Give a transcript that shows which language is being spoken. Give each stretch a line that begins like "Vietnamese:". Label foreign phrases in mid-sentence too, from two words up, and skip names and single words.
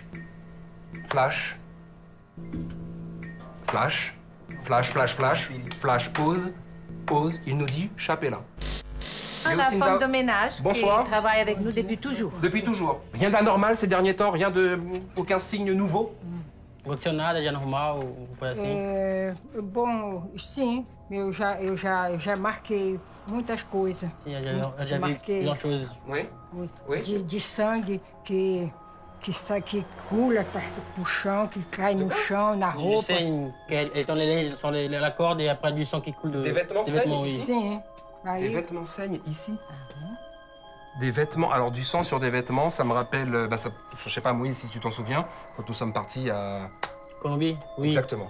English: Flash. Flash. Flash, flash, flash. Flash, pause. Pause.
French: Il nous dit, chapez-la. La Lucinda. femme de ménage Bonsoir. qui travaille avec nous depuis toujours. Depuis toujours. Rien d'anormal ces derniers temps, aucun signe nouveau.
Portuguese: Aconteceu nada de anormal, coisa assim? Bom, sim, eu já marquei muitas coisas. Sim, eu já vi Marquei.
French: plusieurs choses. Oui. Oui.
Portuguese: De sangue que coula pro chão, que cai no chão, na
French: Du
Portuguese: roupa.
French: sang, elle tend les linges sur la corde et après du sang qui coule de... Des vêtements saignent oui. ici?
Portuguese: Sim.
French: Des
Portuguese: Aí,
French: vêtements saignent ici. Des vêtements, alors du sang sur des vêtements, ça me rappelle, je sais pas Moïse si tu t'en souviens, quand nous sommes partis à... Colombie? Oui. Exactement,